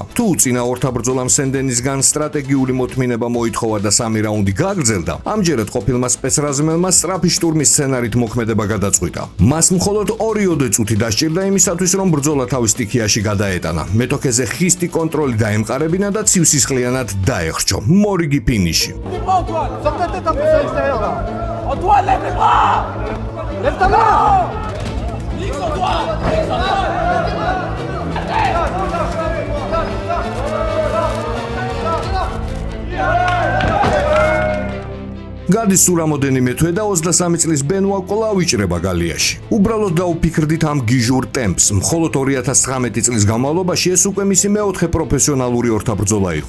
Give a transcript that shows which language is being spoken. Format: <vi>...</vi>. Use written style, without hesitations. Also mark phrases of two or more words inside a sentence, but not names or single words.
<ka>თუ წინა ორთაბრძოლამ სენდენისგან სტრატეგიული მოთმინება მოითხოვა და 3 რაუნდი გაგრძელდა, ამჯერად ყოფილმა სპეცრაზმელმა სწრაფი შტურმის სცენარით მოქმედება გადაწყვიტა. მას მხოლოდ 2 წუთი დასჭირდა იმისათვის, რომ ბრძოლა თავის სტიქიაში გადაეტანა. მეტოქეზე ხისტი კონტროლი დაემყარებინა და ცივსისხლიანად დაეხრჩო. მორიგი ფინიში.</ka> <fr>Antoine, sors ta tête un peu sur l'extérieur là. Antoine, lève les bras. Lève ta main. X Antoine.</fr> <ka>გადის სურამოდენიმე თვე და 23 წლის ბენუა კვლავ იჭრება გალიაში. უბრალოდ დაუფიქრდით ამ გიჟურ ტემპს. მხოლოდ 2019 წლის განმავლობაში ეს უკვე მისი მეოთხე პროფესიონალური ორთაბრძოლა იყო.</ka>